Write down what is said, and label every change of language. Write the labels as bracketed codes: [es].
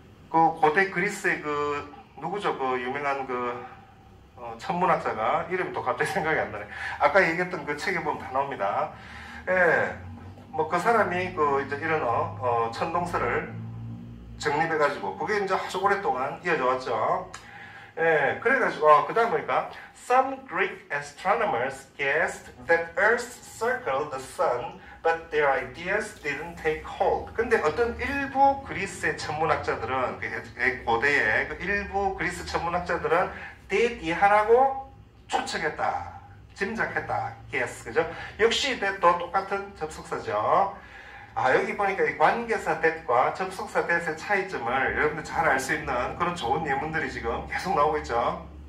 [ko] 그 고대 그리스의 누구죠? 유명한 천문학자가 이름이 또 갑자기 생각이 안 나네. 아까 얘기했던 그 책에 보면 다 나옵니다. 예, 그 사람이 이제 이런 천동설을 정립해가지고 그게 이제 아주 오랫동안 이어져 왔죠. 예, 그래가지고 그 다음 보니까 [en] Some Greek astronomers guessed that Earth circled the sun, but their ideas didn't take hold. [ko] 근데 어떤 일부 그리스의 천문학자들은 고대의 일부 그리스 천문학자들은 that 이하라고 추측했다, 짐작했다, guess, 그죠? 역시 that도 똑같은 접속사죠. 여기 보니까 이 관계사 that과 접속사 that의 차이점을 여러분들 잘 알 수 있는 그런 좋은 예문들이 지금 계속 나오고 있죠.